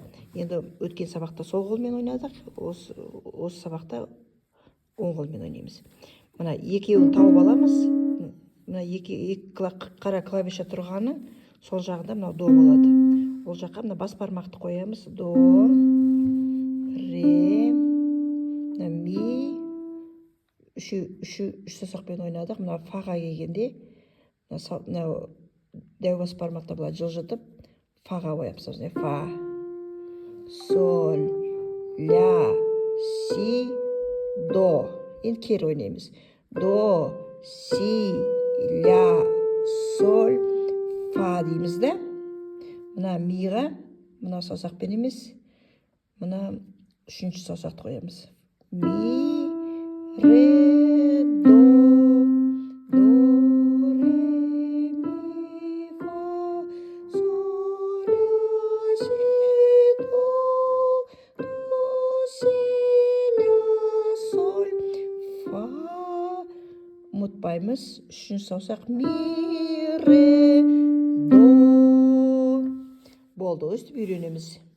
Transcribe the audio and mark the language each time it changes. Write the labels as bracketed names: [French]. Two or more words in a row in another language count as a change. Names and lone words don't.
[Kazakh] Енді өткен сабақта сол қолмен ойнадық, осы сабақта оң қолмен ойнаймыз. Мына екеуін тауып аламыз. Мына екі қара клавиша тұрғаны сол жағында мына до болады. Ол жаққа мына бас бармақты қоямыз. До, ре, ми. Үш саусақпен ойнадық. Мына фаға келгенде, мына дәу бас бармақты былай жылжытып, фаға қоямыз. Фа, соль, ля, си, до. Енді кері ойнаймыз. До, си, ля, соль, фа дейміз да. Мына миға, мына саусақпен емес, мына үшінші саусақты қоямыз. Ми, ре, до, ре, ми, фа, соль, ля, си, до, си, ля, соль, фа. Ұмытпаймыз, үшінші саусақ ми, ре, до. Болды, өстіп үйренеміз.